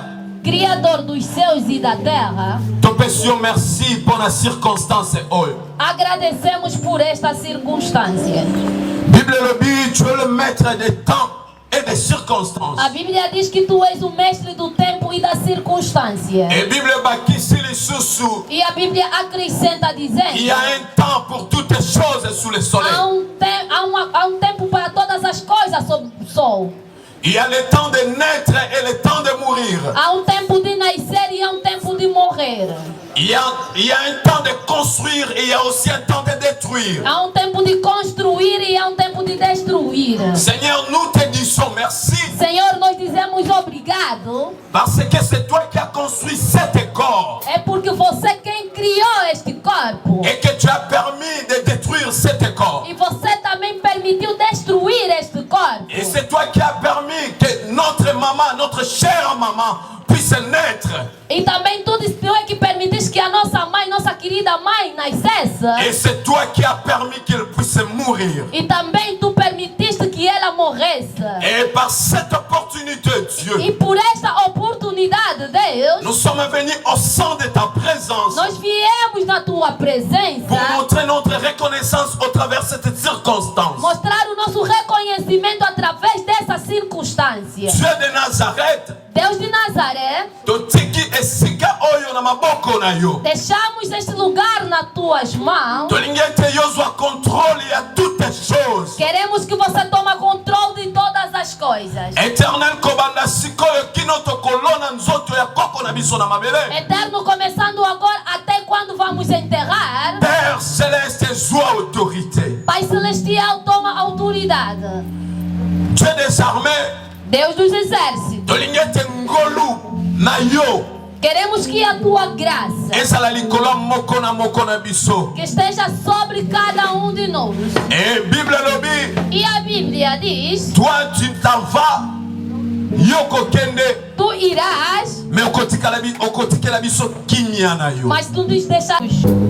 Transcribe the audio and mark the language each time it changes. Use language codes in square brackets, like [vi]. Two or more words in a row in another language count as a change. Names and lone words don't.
[pt] Criador dos céus e da terra, [fr] te peçons merci pour la circonstance. [pt] Agradecemos por esta circunstância. [fr] Bible le dit, tu es le maître des temps et des circonstances. [pt] A Bíblia diz que tu és o mestre do tempo e da circunstância. E a Bíblia acrescenta dizendo: [fr] il y a un temps pour toutes les choses sous le soleil. [pt] Há um tempo para todas as coisas sob o sol. [fr] Il y a le temps de naître et le temps de mourir. [pt] Há um tempo de nascer e há um tempo de morrer. [fr] Il y a un temps de construire et il y a aussi un temps de détruire. [pt] Há um tempo de construir e há um tempo de destruir. [fr] Seigneur, nous te disons merci. [pt] Senhor, nós dizemos obrigado. [fr] Parce que c'est toi qui as construit cet corps. [pt] É porque você quem criou este corpo. [fr] Et que tu as permis de détruire cet corps. [pt] E você também permitiu destruir este corpo. [fr] Et c'est toi qui as permis que notre maman, notre chère maman, puisse naître. [pt] E também tu é que permitiste que a nossa mãe, nossa querida mãe, nascesse. [fr] Et c'est toi qui as permis qu'elle puisse mourir. [pt] E também tu permitiste que ela morresse. [fr] Et par cette opportunité, Dieu, [pt] e por esta oportunidade, Deus, [fr] nous sommes venus au sein de ta présence. [pt] Nós viemos na tua presença. [fr] Pour montrer notre reconnaissance au travers de cette circonstance. [pt] Mostrar o nosso reconhecimento através dessa circunstância. [fr] Dieu de Nazareth. [pt] Deus de Nazaré, deixamos este lugar nas tuas mãos. Queremos que você tome controle de todas as coisas. Eterno, começando agora até quando vamos enterrar. [fr] Père Céleste, sois autorité. [pt] Pai Celestial, toma autoridade. [fr] Dieu des armées, [pt] Deus dos exércitos, queremos que a tua graça que esteja sobre cada um de nós. E a Bíblia diz: [fr] toi tu t'en vas, [pt] tu irás, mas tu nos deixarás.